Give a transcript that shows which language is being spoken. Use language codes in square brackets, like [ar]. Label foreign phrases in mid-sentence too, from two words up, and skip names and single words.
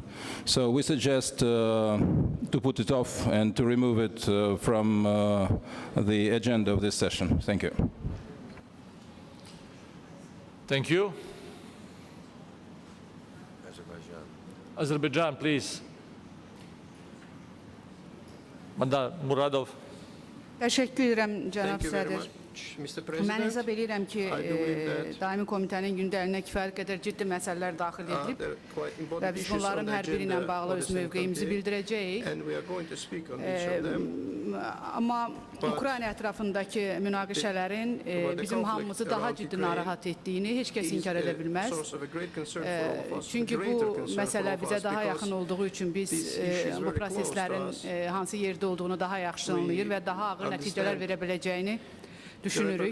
[en] So we suggest to put it off and to remove it from the agenda of this session. Thank you. Thank you. Azerbaijan, please. Muradov. [az] Teşekkür ederim Cənab [en] Thank you very [az] Sədr. [en] much, Mr. President. [az] Mən hesab edirəm ki, [en] I believe that [az] daimi komitənin gündəlinə kifayət qədər ciddi məsələlər daxil edilib [en] there are quite [az] və [en] important [az] biz [en] issues on [az] bunların [en] the [az] hər biri ilə [en] agenda [az] bağlı [en] of [az] öz [en] the [az] mövqeyimizi [en] committee, [az] bildirəcəyik. [en] and we are going to speak on each of them. [az] Amma Ukrayna ətrafındakı münaqişələrin bizim hamımızı daha ciddi narahat etdiyini heç kəs inkar edə bilməz. Çünki bu məsələ bizə daha yaxın olduğu üçün biz bu proseslərin hansı yerdə olduğunu daha yaxşı anlayır və daha ağır nəticələr verə biləcəyini düşünürük.